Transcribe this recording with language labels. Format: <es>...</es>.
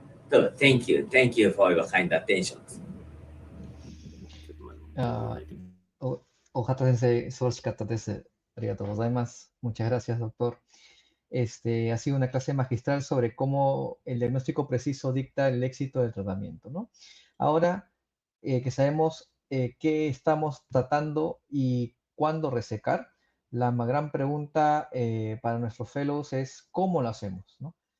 <en>So thank you for your kind attention.</en> <ja>Ohata Sensei, 素晴らしかったです。ありがとうございます。</ja> <es>Muchas gracias, doctor. Ha sido una clase magistral sobre cómo el diagnóstico preciso dicta el éxito del tratamiento, ¿no? Ahora que sabemos qué estamos tratando y cuándo resecar, la gran pregunta para nuestros fellows es cómo lo hacemos, ¿no?</es>